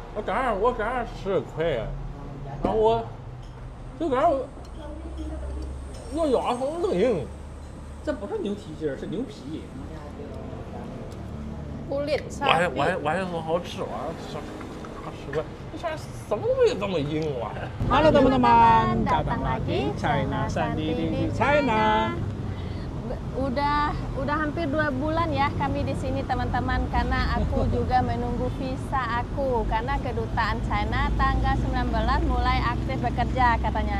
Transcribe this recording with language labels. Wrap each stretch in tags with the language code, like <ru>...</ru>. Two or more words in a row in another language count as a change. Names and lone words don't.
<zh>我刚刚吃亏，然后我就感觉我牙缝那么硬。这不是牛蹄筋儿，是牛皮。 kulit 我还说好吃，我还吃块，什么东西这么硬啊</zh> <id>Halo teman-teman, datang lagi China Sandy di China. Udah hampir 2 bulan ya kami di sini teman-teman, karena aku juga menunggu visa aku karena kedutaan China tanggal 19 mulai aktif bekerja katanya.</id>